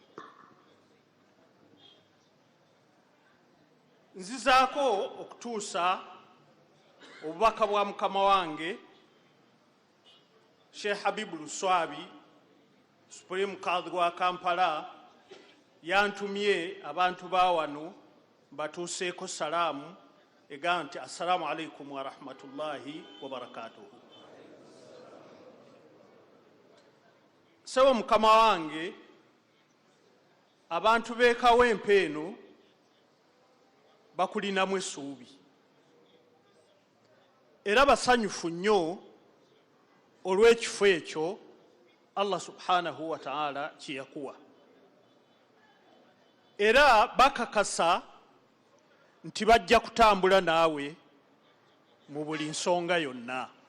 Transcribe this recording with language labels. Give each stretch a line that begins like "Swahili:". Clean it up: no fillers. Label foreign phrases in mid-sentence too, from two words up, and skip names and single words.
Ganda: Nzizaako okutuusa obubaka bwa mukama wange Sheikh Habibu Luswabi, Supreme Kadhi wa Kampala, yantumye abantu ba wano batuuseeko salaamu egamba nti
Arabic: السلام عليكم ورحمة الله وبركاته.
Ganda: Sebo mukama wange, abantu b'e Kawempe eno bakulinamu essuubi. era basanyufu nnyo olw'ekifo ekyo Allah
Arabic: سبحانه وتعالى
Ganda: kiyakuwa, era bakakasa nti bajja kutambula naawe mu buli nsonga yonna,